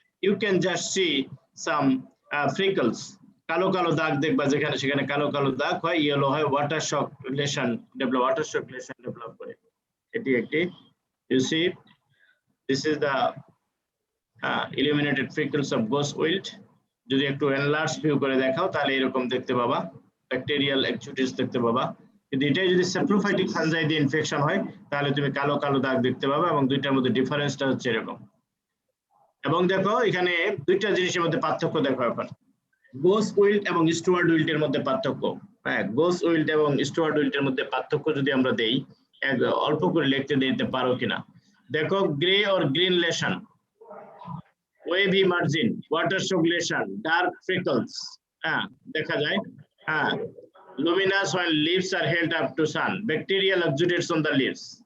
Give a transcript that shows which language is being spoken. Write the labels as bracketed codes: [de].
[en] You can just see some freckles. [bn] কালো কালো দাগ দেখবা যেখানে সেখানে কালো কালো দাগ হয়, ইয়েলো হয়, ওয়াটার শক লেশন ডেভেলপ করে। এটি একটি, [en] you see this is the illuminated freckles of ghost wilt. [bn] যদি একটু এনলার্জ ভিউ করে দেখাও তাহলে এরকম দেখতে পাবা, ব্যাকটেরিয়াল এক্সুডিস দেখতে পাবা। কিন্তু এটাই যদি স্যাপ্রোফাইটিক ফানজাই দিয়ে ইনফেকশন হয় তাহলে তুমি কালো কালো দাগ দেখতে পাবা, এবং দুইটার মধ্যে ডিফারেন্সটা হচ্ছে এরকম। এবং দেখো এখানে দুইটা জিনিসের মধ্যে পার্থক্য দেখো এখন, গোস উইল্ট এবং স্টুয়ার্ড উইল্টের মধ্যে পার্থক্য। হ্যাঁ, গোস উইল্ট এবং স্টুয়ার্ড উইল্টের মধ্যে পার্থক্য যদি আমরা দেই, অল্প করে লিখতে দিতে পারো কিনা দেখো। Grey or green lesson, wavy margin, water circulation, dark ফ্রিকলস, হ্যাঁ দেখা যায়। [en] হ্যাঁ, luminous when leaves are held up to sun, bacterial exudates on the leaves.